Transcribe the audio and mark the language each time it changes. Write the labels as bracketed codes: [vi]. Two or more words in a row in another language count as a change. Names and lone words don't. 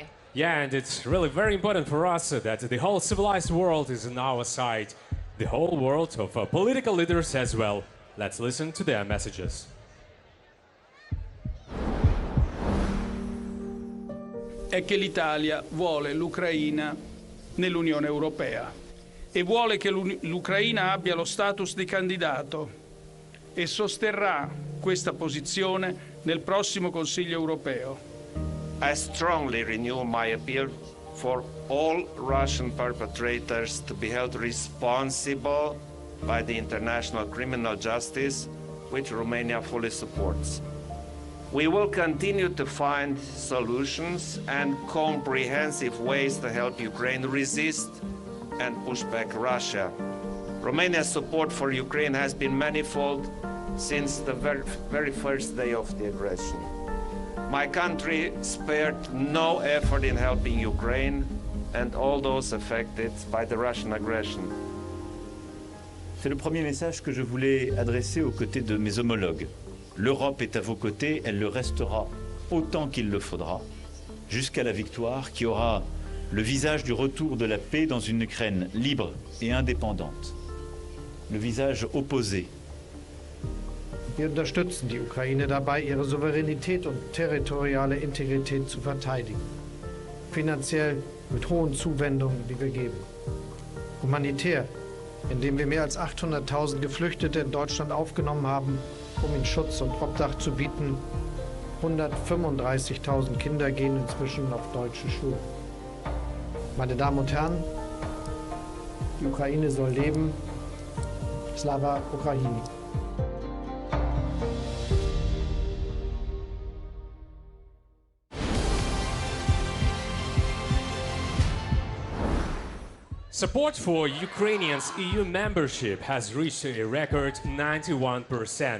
[en] Yeah, and it's really very important for us that the whole civilized world is on our side. The whole world of political leaders as well. Let's listen to their messages. [it] È che l'Italia vuole l'Ucraina nell'Unione Europea e vuole che l'Ucraina abbia lo status di candidato e sosterrà questa posizione nel prossimo Consiglio europeo. [en] I strongly renew my appeal for all Russian perpetrators to be held responsible by the international criminal justice, which Romania fully supports. We will continue to find solutions and comprehensive ways to help Ukraine resist and push back Russia. Romania's support for Ukraine has been manifold since the very first day of the aggression. My country spared no effort in helping Ukraine and all those affected by the Russian aggression. [fr] C'est le premier message que je voulais adresser aux côtés de mes homologues. L'Europe est à vos côtés, elle le restera autant qu'il le faudra. jusqu'à la victoire qui aura le visage du retour de la paix dans une Ukraine libre et indépendante. Le visage opposé. [de] Wir unterstützen die Ukraine dabei, ihre Souveränität und territoriale Integrität zu verteidigen. Finanziell mit hohen Zuwendungen, die wir geben. Humanitär, indem wir mehr als 800.000 Geflüchtete in Deutschland aufgenommen haben, um ihnen Schutz und Obdach zu bieten. 135.000 Kinder gehen inzwischen auf deutsche Schulen. Meine Damen und Herren, die Ukraine soll leben. [uk] Слава Україні. [en] Support for Ukrainians' EU membership has reached a record 91%.